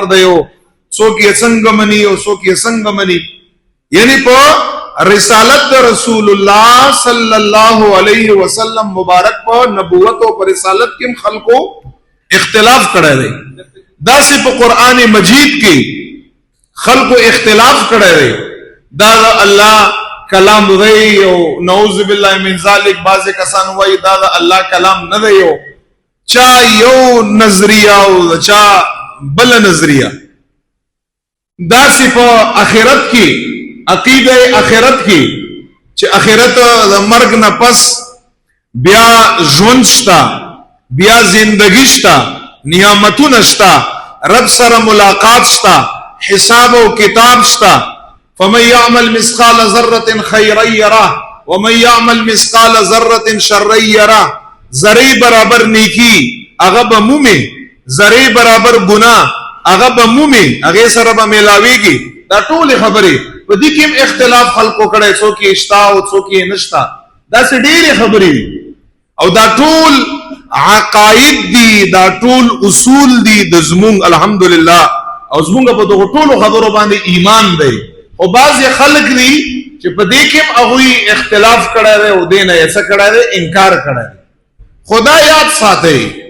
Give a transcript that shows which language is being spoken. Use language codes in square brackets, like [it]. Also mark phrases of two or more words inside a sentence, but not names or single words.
[ps] دی او څوک یې څنګه مني او څوک یې څنګه مني یعنی په رسالت رسول الله [ar] صلی الله علیه وسلم [ps] مبارک په نبوت او په رسالت کې خلقو اختلاف کړی دی داسې په قران مجید کې خلقو اختلاف کړی دی دا الله کلام دی او [ar] نعوذ بالله من ذلک [ps] بعض کسان وایي دا الله کلام نه دی او چا یو نظریه او چا بل نظریه داسې په آخرت کې عقیده آخرت کې چې آخرت د مرګ نه پس بیا ژوند شتا بیا زندگی شتا نعمتونه شتا رب سره ملاقات شتا حساب او کتاب شتا فمن [ar] يعمل مثقال ذره خيرا يره ومن يعمل مثقال ذره شرا يره [ps] ذره برابر نیکی هغه به مومي ذره برابر ګناه هغه به مومي هغه سره به ملاويږي دا ټول خبره په دې کې اختلاف خلقو کړي څوک یې اشتا او څوک یې نشتا دا څه ډېرې خبرې او دا ټول عقاید دي دا ټول اصول دي د زمونږ الحمدلله او زمونږ په دغه ټولو خبرو باندې ایمان دی او بعض خلک دي چې په دې کې هغه اختلاف کړي دي او دې نه یې څه کړي دي انکار کړي خدا یاد ساتي